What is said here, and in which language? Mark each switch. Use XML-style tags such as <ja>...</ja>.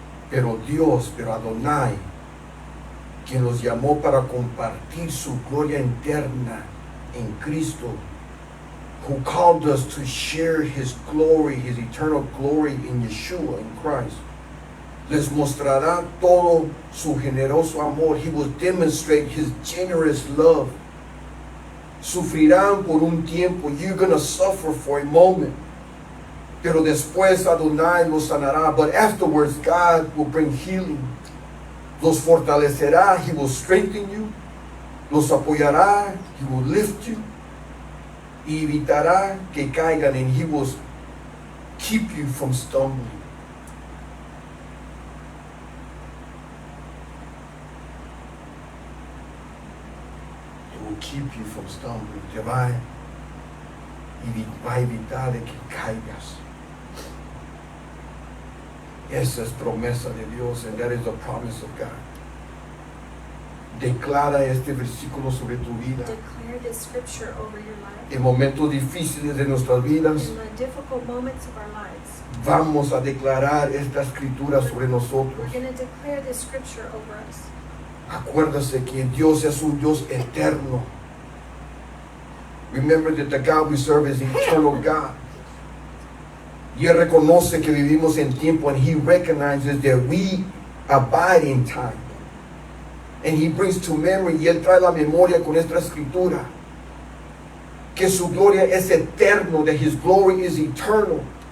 <es>Pero Adonai, quien los llamó para compartir su gloria eterna en Cristo,</es> <en>who called us to share his glory, his eternal glory in Yeshua, in Christ,</en> <es>les mostrará todo su generoso amor.</es> <en>He will demonstrate his generous love.</en> <es>Sufrirán por un tiempo.</es> <en>You're going to suffer for a moment.</en> <es>Pero después Adonai los sanará.</es> <en>But afterwards God will bring healing.</en> <es>Los fortalecerá.</es> <en>He will strengthen you.</en> <es>los apoyará,</es> <en>He will lift you,</en> <es>y evitará que caigan,</es> <en>and He will keep you from stumbling. He will keep you from stumbling.</en> <es>Te va a evitar de que caigas. Esa es promesa de Dios,</es> <en>and that is the promise of God.</en> <es>Declara este versículo sobre tu vida.</es> <en>Declare this scripture over your life.</en> <es>En momentos difíciles de nuestras vidas,</es> <en>In the difficult moments of our lives,</en> <es>vamos a declarar esta escritura sobre</es> <en>we're</en> <es>nosotros.</es> <en>going to declare this scripture over us.</en> <es>Acuérdase que Dios es un Dios eterno.</es> <en>Remember that the God we serve is eternal God.</en> <es>Y Él reconoce que vivimos en tiempo,</es> <en>and He recognizes that we abide in time. And He brings to memory,</en> <es>y Él trae la memoria con esta escritura, que su gloria es eterno,</es> <en>that His glory is eternal.</en>